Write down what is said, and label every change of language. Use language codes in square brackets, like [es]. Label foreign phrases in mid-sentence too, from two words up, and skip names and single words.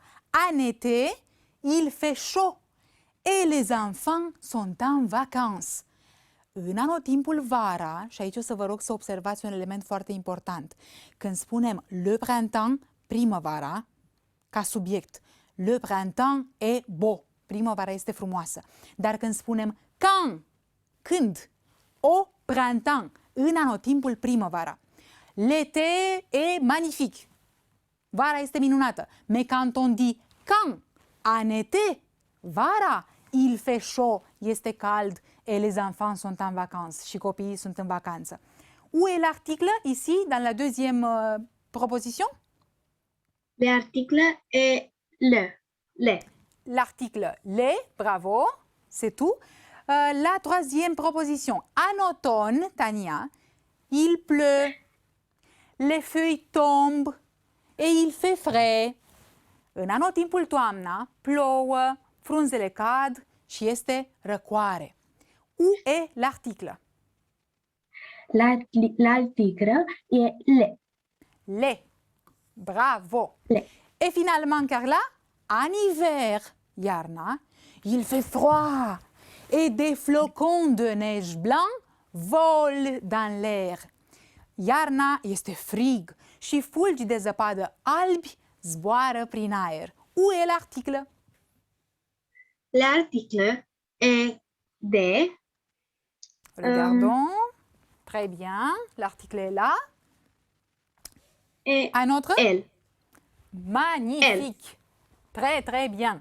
[fr] En été, il fait chaud et les enfants sont en vacances. [ro] În anotimpul vara, și aici o să vă rog să observați un element foarte important. Când spunem [fr] le printemps, [ro] primăvara, ca subiect, [fr] le printemps est beau, [ro] primăvara este frumoasă. Dar când spunem când, [fr] au printemps, [ro] în anotimpul primăvara, [fr] l'été est magnifique, [ro] vara este minunată. [fr] Mais quand on dit quand, en été, vara, il fait chaud, [ro] este cald, [fr] et les enfants sont en vacances, [ro] și copiii sunt în vacanță. [fr] Où est l'article ici, dans la deuxième proposition? l'article est le. L'article les, bravo, c'est tout. La troisième proposition, en automne, Tania, il pleut, les feuilles tombent et il fait frais. [ro] În anotimpul toamna, plouă, frunzele cad și este răcoare. [fr] Où est l'article? l'article est le. Les. Bravo. Les. Et finalement, Carla, en hiver, iarna, il fait froid et des flocons de neige blanc volent dans l'aer. [ro] Iarna este frig și fulgi de zăpadă albi zboară prin aer. [fr] Où est l'article? L'article est de. Regardons. Très bien. L'article est là. Et Un autre? elle. Magnifique. Très, très bien.